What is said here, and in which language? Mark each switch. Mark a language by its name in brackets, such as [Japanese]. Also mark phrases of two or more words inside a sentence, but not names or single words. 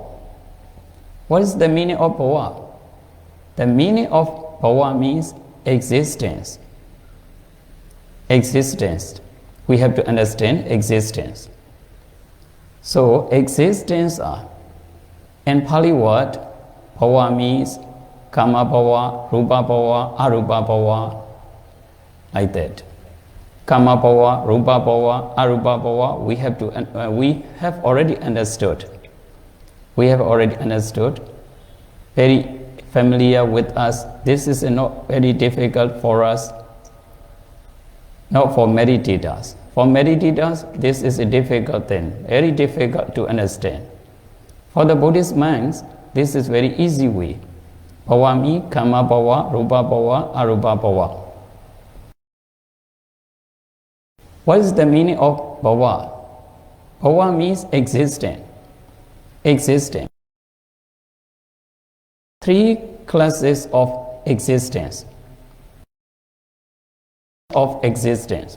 [English] What is the meaning of bhava? The meaning of bhava means existence. Existence. We have to understand existence. So existence in Pali word, bhava means [Pali] kama bhava, rupa bhava, arupa bhava, [English] like that. [Pali] Kama bhava, rupa bhava, arupa bhava, [English] we have already understood. We have already understood, very familiar with us. This is not very difficult for us, not for meditators. For meditators, this is a difficult thing, very difficult to understand. For the Buddhist monks, this is very easy way. Bhava means [Pali] kama bhava, rupa bhava, arupa bhava. [English] What is the meaning of bhava? Bhava means existence. Existing. Three classes of existence. Of existence.